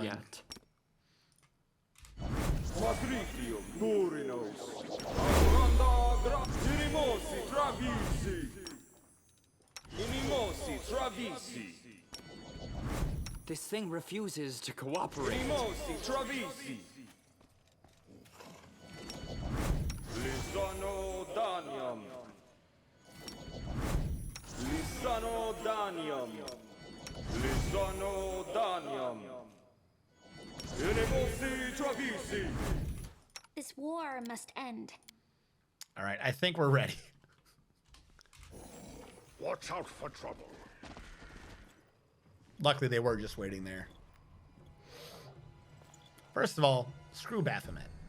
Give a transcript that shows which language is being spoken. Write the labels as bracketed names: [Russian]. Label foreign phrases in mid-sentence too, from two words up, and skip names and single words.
[English] yet. Matritium Durinos. Aranda Graptirimosi Travisi. Inimosi Travisi. This thing refuses to cooperate. Inimosi Travisi. Lisano Danium. Lisano Danium. Lisano Danium. Inimosi Travisi. This war must end. All right, I think we're ready. Watch out for trouble. Luckily, they were just waiting there. First of all, screw Baphomet.